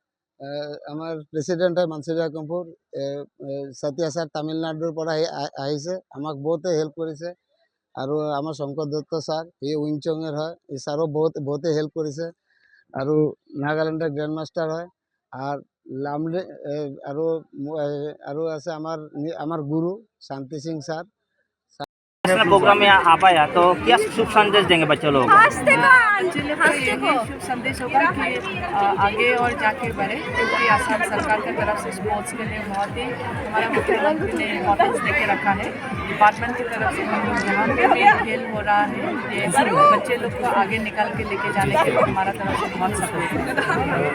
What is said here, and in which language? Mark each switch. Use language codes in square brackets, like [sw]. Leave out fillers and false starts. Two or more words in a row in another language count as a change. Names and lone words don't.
[as] হয় মানচুৰিয়া কম্ফুৰ সতীয়া ছাৰ তামিলনাডুৰ পৰা আহিছে আমাক বহুতে হেল্প কৰিছে আৰু আমাৰ শংকৰ দত্ত ছাৰ এই উইংচঙৰ হয় এই ছাৰো বহুতে হেল্প কৰিছে আৰু নাগালেণ্ডৰ [en] grand master [as] হয় আর লামডিং আৰু [bn] আছে আমার গুরু শান্তি সিং স্যার [en] national program [hi] में आ पाया तो क्या शुभ संदेश देंगे बच्चों लोगों को शुभ संदेश होगा कि आगे और जाके बढ़े क्योंकि आसाम सरकार की तरफ से स्पोर्ट्स के लिए बहुत ही हमारा मुख्यमंत्री ने इम्पोर्टेंस देके रखा है डिपार्टमेंट की तरफ से हम लोग जहाँ पे भी खेल हो रहा है ये बच्चे लोग को आगे निकाल के लेके जाने के लिए हमारा तरफ से बहुत सपोर्ट है।